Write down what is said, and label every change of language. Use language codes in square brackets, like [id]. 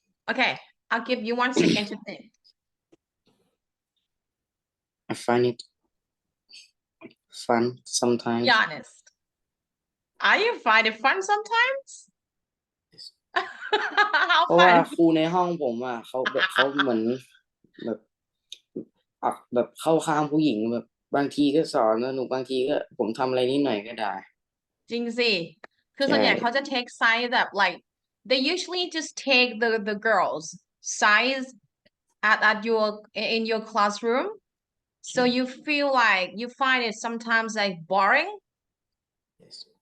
[en] Okay, I'll give you 1 second to think. I find it fun sometimes. Be honest. Are you find it fun sometimes? How [th] เพราะว่า [en] fun? [th] ครูในห้องผมเขาเหมือนแบบเข้าข้างผู้หญิงแบบบางทีก็สอนสนุกบางทีก็ผมทำอะไรนิดหน่อยก็ได้ จริงสิคือส่วนใหญ่เขาจะ [en] take sides that like they usually just take the girls sides at your in your classroom so you feel like you find it sometimes like boring. Yes.